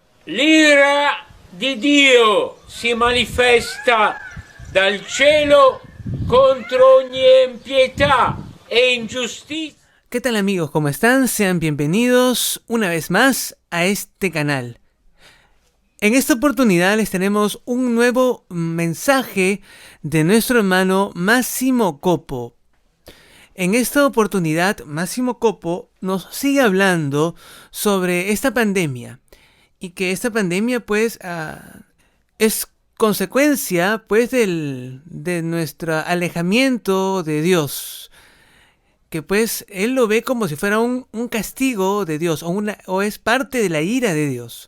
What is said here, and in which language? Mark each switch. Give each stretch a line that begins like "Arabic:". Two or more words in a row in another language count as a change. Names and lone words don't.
Italian: L'ira di Dio si manifesta dal cielo contro ogni impietà e ingiustizia.
Spanish: ¿Qué tal amigos? ¿Cómo están? Sean bienvenidos una vez más a este canal. En esta oportunidad les tenemos un nuevo mensaje de nuestro hermano Massimo Coppo. En esta oportunidad, Massimo Coppo nos sigue hablando sobre esta pandemia y que esta pandemia pues es consecuencia pues de nuestro alejamiento de Dios, que pues él lo ve como si fuera un castigo de Dios o es parte de la ira de Dios.